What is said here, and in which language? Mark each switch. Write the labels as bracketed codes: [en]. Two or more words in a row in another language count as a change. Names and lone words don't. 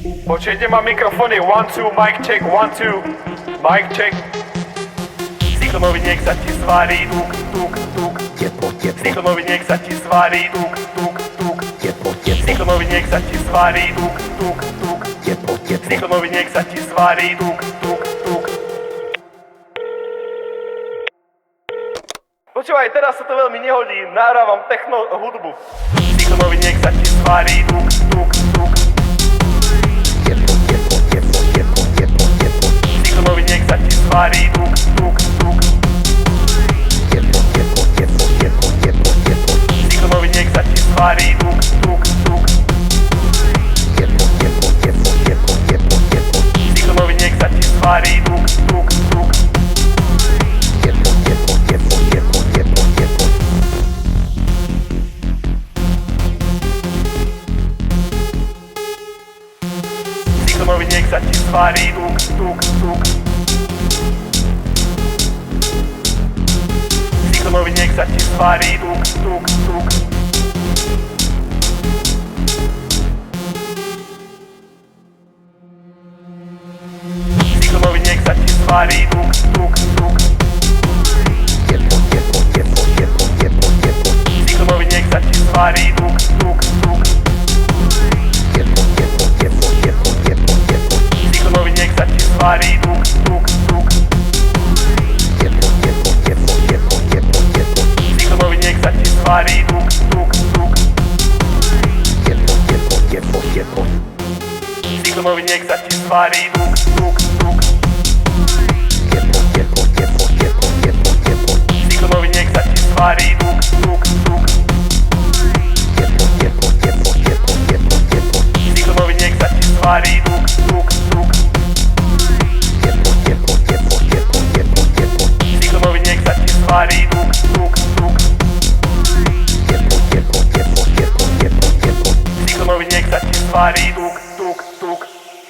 [sk] Počujete ma mikrofóny, 1, 2, [en] mic check, 1, 2, mic check. [sk] Cyklonovi nech sa ti zvarí, tuk, tuk, tuk. Cyklonovi nech sa ti zvarí, tuk, tuk, tuk. Cyklonovi nech sa ti zvarí, tuk, tuk, tuk. Cyklonovi nech sa ti zvarí, tuk, tuk, tuk. Počúvaj, teraz sa to veľmi nehodí, nahrávam techno hudbu. Cyklonovi nech sa ti zvarí, tuk, tuk, tuk. Cyklonovi nech sa ti zvarí, tuk, tuk, tuk. Cyklonovi nech sa ti zvarí, tuk, tuk, tuk. Cyklonovi nech sa ti zvarí, tuk, tuk, tuk. Cyklonovi nech sa ti zvarí, tuk, tuk, tuk. Cyklonovi nech sa ti zvarí, tuk, tuk, tuk. Cyklonovi nech sa ti zvarí, tuk, tuk, tuk. Cyklonovi nech sa ti zvarí, tuk, tuk, tuk. Cyklonovi nech sa ti zvarí, tuk, tuk, tuk. Cyklonovi nech sa ti zvarí, tuk, tuk, tuk. Cyklonovi nech sa ti zvarí, tuk, tuk, tuk. Cyklonovi nech sa ti zvarí, tuk, tuk, tuk. Cyklonovi nech sa ti zvarí, tuk, tuk, tuk. Cyklonovi nech sa ti zvarí, tuk, tuk, tuk. Cyklonovi nech sa ti zvarí, tuk, tuk, tuk.